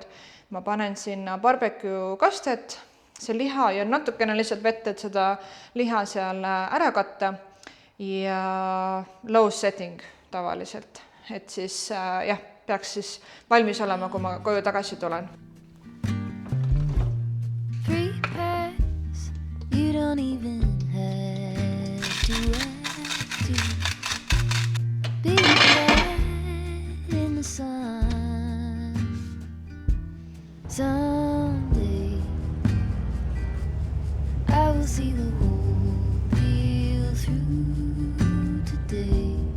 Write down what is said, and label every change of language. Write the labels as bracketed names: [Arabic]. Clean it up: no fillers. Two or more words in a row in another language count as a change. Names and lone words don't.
[Estonian] Ma panen sinna barbecue kastet, see liha ja natukene lihtsalt vett, et seda liha seal ära katta ja [English] low setting [Estonian] tavaliselt, et siis jah, peaks siis valmis olema, kui ma koju tagasi tulen. [English] Free pass, you don't even have to ask to be the cat in the sun. Someday I will see the whole deal through today.